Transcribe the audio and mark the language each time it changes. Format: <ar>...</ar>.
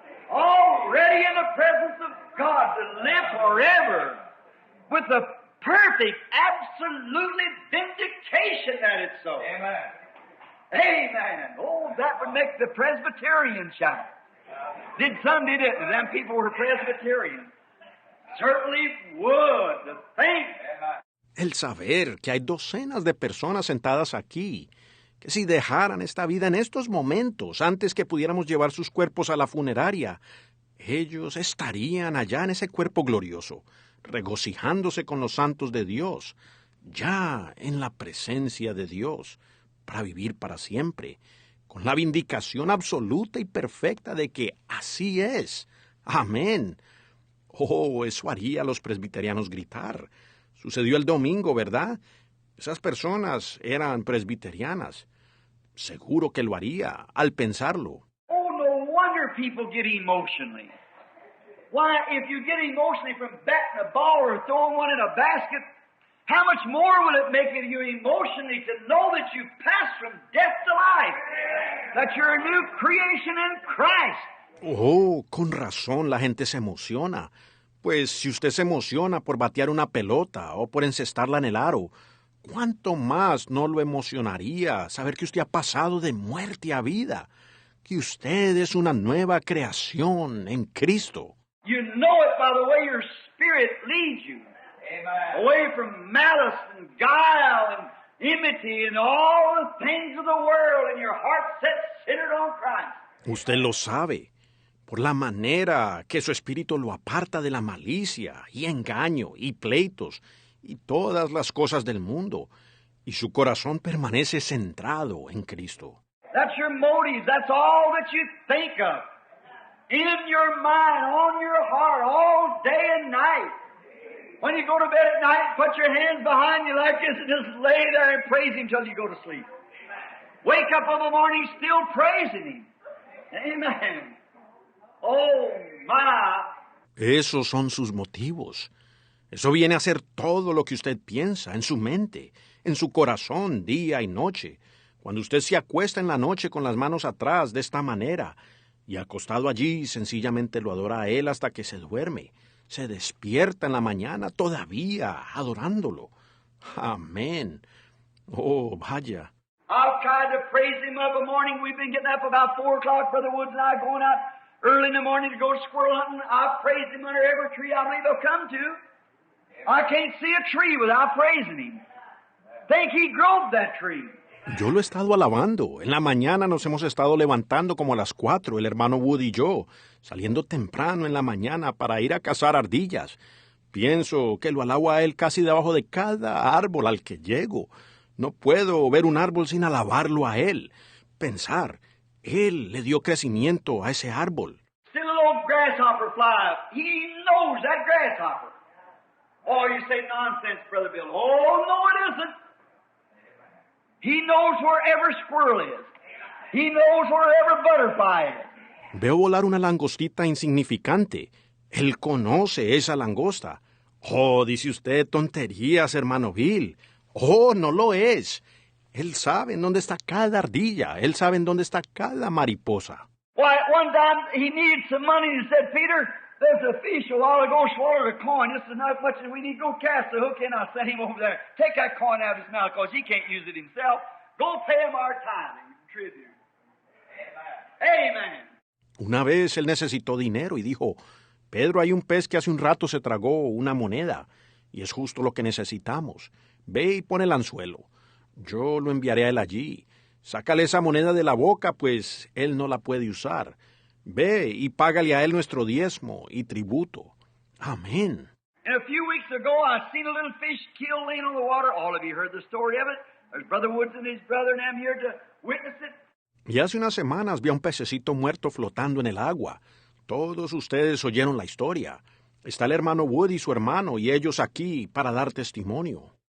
<en>Already in the presence of God to live forever with the perfect, absolutely vindication that it's so. Amen. Amen. Oh, that would make the Presbyterian shout. Did some, did it? Them people were Presbyterian. Certainly would. The think.</en> <es>El saber que hay docenas de personas sentadas aquí, que si dejaran esta vida en estos momentos, antes que pudiéramos llevar sus cuerpos a la funeraria, ellos estarían allá en ese cuerpo glorioso, regocijándose con los santos de Dios, ya en la presencia de Dios, para vivir para siempre, con la vindicación absoluta y perfecta de que así es. Amén. Oh, eso haría a los presbiterianos gritar. Sucedió el domingo, ¿verdad? Esas personas eran presbiterianas. Seguro que lo haría al pensarlo.</es> <en>Oh, no wonder people get emotionally. Why, if you get emotionally from batting a ball or throwing one in a basket, how much more will it make you emotionally to know that you passed from death to life, that you're a new creation in Christ?</en> <es>Oh, con razón la gente se emociona. Pues si usted se emociona por batear una pelota o por encestarla en el aro, ¿cuánto más no lo emocionaría saber que usted ha pasado de muerte a vida? Que usted es una nueva creación en Cristo.</es> <en>You know it by the way your spirit leads you. Amen. Away from malice and guile and enmity and all the things of the world, and your heart set centered on Christ.</en> <es>Usted lo sabe, por la manera que su espíritu lo aparta de la malicia y engaño y pleitos y todas las cosas del mundo, y su corazón permanece centrado en Cristo.</es> <en>That's your motives. That's all that you think of. In your mind, on your heart, all day and night. When you go to bed at night, put your hands behind you like this and just lay there and praise Him till you go to sleep. Wake up in the morning still praising Him. Amen. Oh, my.</en> <es>Esos son sus motivos. Eso viene a ser todo lo que usted piensa en su mente, en su corazón, día y noche. Cuando usted se acuesta en la noche con las manos atrás de esta manera y acostado allí sencillamente lo adora a Él hasta que se duerme, se despierta en la mañana todavía adorándolo. Amén. Oh, vaya.</es> <en>I've tried to praise Him of a morning. We've been getting up about 4 o'clock, Brother Woods and I, going out early in the morning to go squirrel hunting. I've praised Him under every tree I believe I'll come to. I can't see a tree without praising Him. Think He growed that tree.</en> <es>Yo lo he estado alabando. En la mañana nos hemos estado levantando como a las 4, el hermano Wood y yo, saliendo temprano en la mañana para ir a cazar ardillas. Pienso que lo alabo a Él casi debajo de cada árbol al que llego. No puedo ver un árbol sin alabarlo a Él. Pensar, Él le dio crecimiento a ese árbol.</es> <en>Still a little grasshopper fly up. He knows that grasshopper. Oh, you say nonsense, Brother Bill. Oh, no, it isn't. He knows where every squirrel is. He knows where every butterfly is.</en> <es>Veo volar una langostita insignificante. Él conoce esa langosta. Oh, dice usted tonterías, hermano Bill. Oh, no lo es. Él sabe en dónde está cada ardilla. Él sabe en dónde está cada mariposa.</es> <en>Why, one time he needed some money and said, Peter, there's a fish a while ago swallowed a coin. This is not much, and we need to go cast the hook in. I sent him over there. Take that coin out of his mouth because he can't use it himself. Go pay him our tithe and tribute. Amen.</en> <es>Una vez él necesitó dinero y dijo, Pedro, hay un pez que hace un rato se tragó una moneda y es justo lo que necesitamos. Ve y pon el anzuelo. Yo lo enviaré a él allí. Sácale esa moneda de la boca, pues él no la puede usar. Ve y págale a él nuestro diezmo y tributo. Amén.</es> <en>And a few weeks ago, I seen a little fish killed laying on the water. All of you heard the story of it. There's Brother Woods and his brother, and I'm here to witness it.</en> <es>Y hace unas semanas vi a un pececito muerto flotando en el agua. Todos ustedes oyeron la historia. Está el hermano Wood y su hermano, y ellos aquí para dar testimonio.</es>